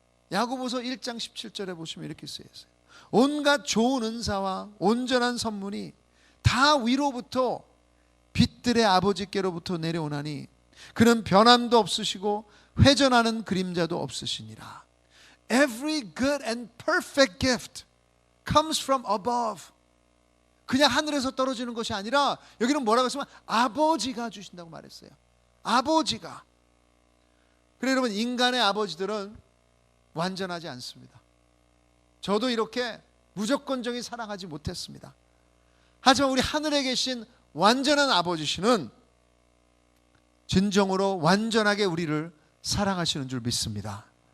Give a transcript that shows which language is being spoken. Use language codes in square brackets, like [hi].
[ko] 야고보서 1장 17절에 보시면 이렇게 쓰여 있어요. 온갖 좋은 은사와 온전한 선물이 다 위로부터 빛들의 아버지께로부터 내려오나니 그는 변함도 없으시고 회전하는 그림자도 없으시니라. [en] Every good and perfect gift comes from above. [ko] 그냥 하늘에서 떨어지는 것이 아니라 여기는 뭐라고 했으면 아버지가 주신다고 말했어요. 아버지가. 그래, 여러분, 인간의 아버지들은 완전하지 않습니다. 저도 이렇게 무조건적인 사랑하지 못했습니다. 하지만 우리 하늘에 계신 완전한 아버지시는 진정으로 완전하게 우리를 사랑하시는 줄 믿습니다.